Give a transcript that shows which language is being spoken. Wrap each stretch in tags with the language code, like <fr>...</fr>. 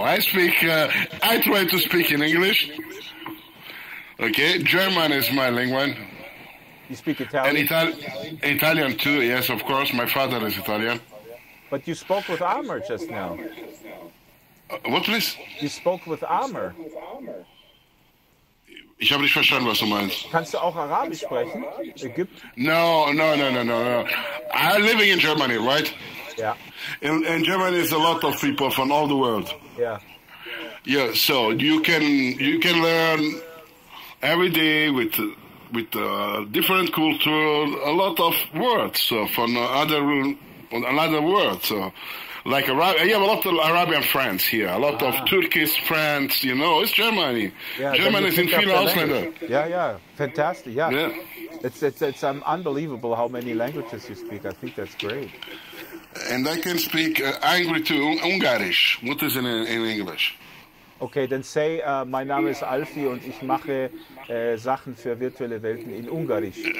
<en>I try to speak in English. Okay, German is my language. You speak Italian? And Italian too, yes, of course. My father is Italian. But you spoke with Amr just now. What, please? You spoke with Amr.</en> <de>Ich habe nicht verstanden, was du meinst. Kannst du auch Arabisch sprechen?</de> <en>No. I'm living in Germany, right? Yeah. In Germany, there's a lot of people from all the world. Yeah. Yeah, so you can learn every day with different culture, a lot of words from another words. So, like I have a lot of Arabian friends here, a lot of Turkish friends. You know, it's Germany. Yeah, Germany is in</en> <de>viele Ausländer.</de> <en>Yeah, fantastic. Yeah. It's unbelievable how many languages you speak. I think that's great. And I can speak Angry to Ungarisch. What is in English? Okay, then say,</en> <de>mein Name ist Alfy und ich mache Sachen für virtuelle Welten in Ungarisch.</de>